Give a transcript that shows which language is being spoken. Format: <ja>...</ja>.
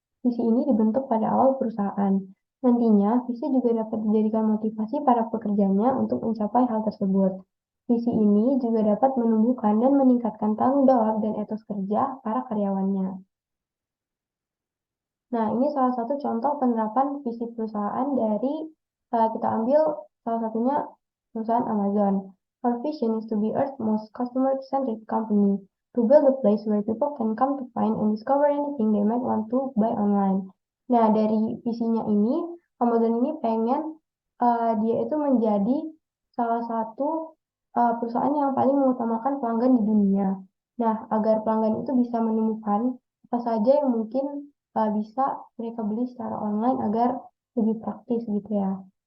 <id>Visi ini dibentuk pada awal perusahaan. Nantinya, visi juga dapat dijadikan motivasi para pekerjanya untuk mencapai hal tersebut. Visi ini juga dapat menumbuhkan dan meningkatkan tanggung jawab dan etos kerja para karyawannya. Nah, ini salah satu contoh penerapan visi perusahaan dari kita ambil salah satunya perusahaan Amazon.</id> <en>Our vision is to be Earth's most customer-centric company, to build a place where people can come to find and discover anything they might want to buy online.</en> <id>Nah, dari visinya ini, Amazon ini pengen dia itu menjadi salah satu perusahaan yang paling mengutamakan pelanggan di dunia. Nah, agar pelanggan itu bisa menemukan apa saja yang mungkin bisa mereka beli secara online agar lebih praktis gitu ya.</id>